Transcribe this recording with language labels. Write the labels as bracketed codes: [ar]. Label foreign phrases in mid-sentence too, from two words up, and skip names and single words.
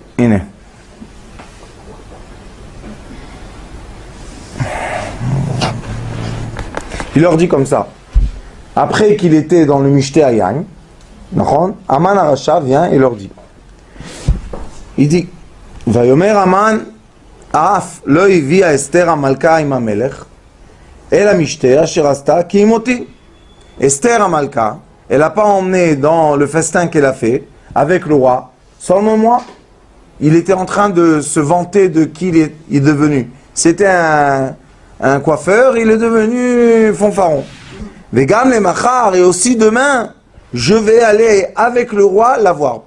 [fr] Il leur dit comme ça. Après qu'il était dans le [he] משתה היין, המן הרשע [fr] vient et leur dit. Il dit, [he] ויאמר המן אף לא הביאה אסתר המלכה עם המלך אל המשתה אשר עשתה כי אם אותי. [fr] Esther Amalka, elle n'a pas emmené dans le festin qu'elle a fait avec le roi, seulement moi. Il était en train de se vanter de qui il est devenu. C'était un coiffeur, il est devenu fanfaron. [he] וגם למחר, [fr] et aussi demain, je vais aller avec le roi la voir.